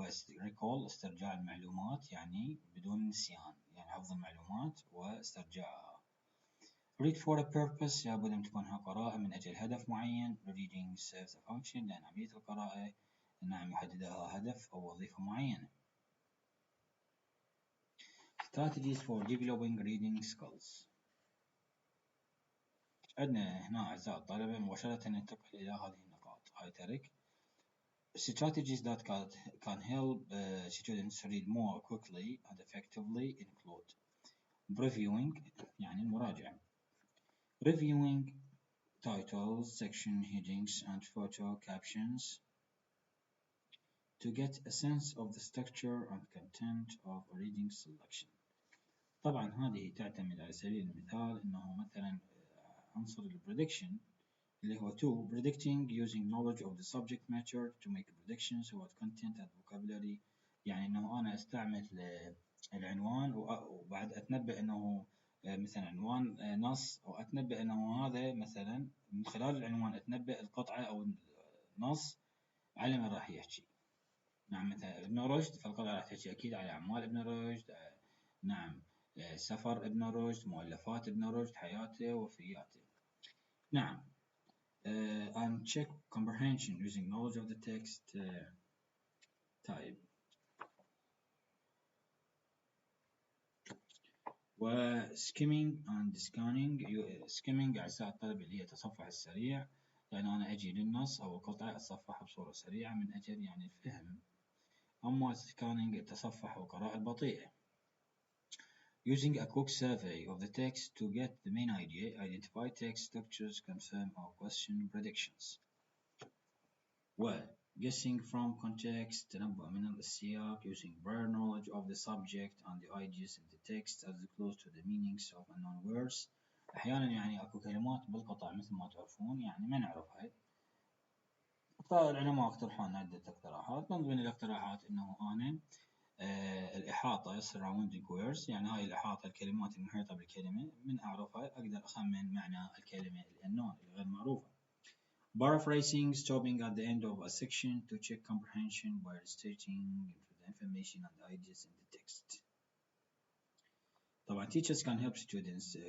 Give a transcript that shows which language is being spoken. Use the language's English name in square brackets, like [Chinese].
[Arabic] recall استرجاع المعلومات يعني بدون نسيان يعني حفظ المعلومات واسترجاعها. [English] read for a purpose [Arabic] لابد أن تكون قراءة من أجل هدف معين. [English] reading serves a function [Arabic] لأن عملية القراءة نعم يحددها هدف أو وظيفة معينة. [English] strategies for developing reading skills. [Arabic] عندنا هنا أعزائي الطلبة مباشرة ننتقل إلى هذه النقاط. هاي ترك [English] strategies that can help students read more quickly and effectively include previewing [Arabic] يعني المراجعة. [English] reviewing titles, section headings and photo captions to get a sense of the structure and content of a reading selection. [Arabic] طبعا هذه تعتمد على سبيل المثال انه مثلا عنصر ال [English] prediction [Arabic] اللي هو [English] two predicting using knowledge of the subject matter to make predictions about content and vocabulary. [Arabic] يعني إنه أنا أستعمل العنوان وبعد أتنبأ إنه مثلا عنوان نص، أو أتنبأ إنه هذا مثلا من خلال العنوان أتنبأ القطعة أو النص على من راح يحكي. نعم مثلا ابن رشد، فالقطعة راح تحكي أكيد على أعمال ابن رشد، نعم سفر ابن رشد، مؤلفات ابن رشد، حياته وفياته. [English] نعم. And check comprehension using knowledge of the text type. و skimming and scanning. [Arabic] skimming أعزائي الطلبة اللي هي التصفح السريع، يعني أنا أجي للنص أو القطعة أتصفحها بصورة سريعة من أجل يعني الفهم. أما scanning التصفح والقراءة البطيئة. [English] Using a quick survey of the text to get the main idea, identify text structures, confirm or question predictions. Guessing from context, [Arabic] تنبؤ من السياق, [English] using prior knowledge of the subject and the ideas in the text as close to the meanings of unknown words. [Arabic] أحيانا يعني أكو كلمات بالقطع مثل ما تعرفون يعني ما نعرفها، فالعلماء اقترحون عدة اقتراحات. من ضمن الاقتراحات إنه أنا الإحاطة [English] surrounding words، [Arabic] يعني هاي الإحاطة الكلمات المحيطة بالكلمة من أعرفها أقدر أخمن معنى الكلمة unknown الغير معروفة. [English] Paraphrasing, stopping at the end of a section to check comprehension by restating the information and ideas in the text. طبعا teachers can help students.